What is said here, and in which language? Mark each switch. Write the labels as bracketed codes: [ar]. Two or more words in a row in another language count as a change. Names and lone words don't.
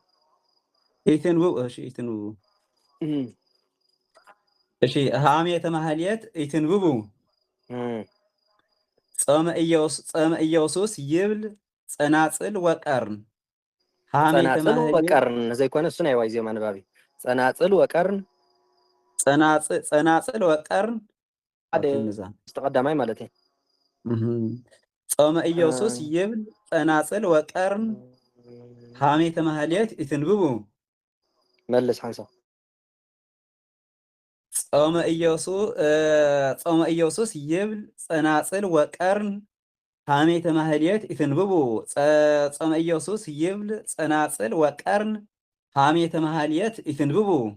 [gez] ይትንብቡ። እሺ ይትንብቡ። እሺ ሐሜተ ማህልየት ይትንብቡ ጾመ ኢየሱስ ይብል ጸናጽል ወቀርን ጸናጽል ወቀርን ዘይኮነ እሱን አይዋይ ዜማ ንባቢ ጸናጽል ወቀርን ጸናጽል ወቀርን [am] ተቀዳማይ ማለት ነው። [gez] ጾመ ኢየሱስ ይብል ጸናጽል ወቀርን ሐሜተ ማህልየት ይትንብቡ [ti] መልስ ሓንሳ [gez] ጾመ ኢየሱስ ይብል ጸናጽል ወቀርን ሐሜተ ማህልየት ይትንብቡ ጾመ ኢየሱስ ይብል ጸናጽል ወቀርን ሐሜተ ማህልየት ይትንብቡ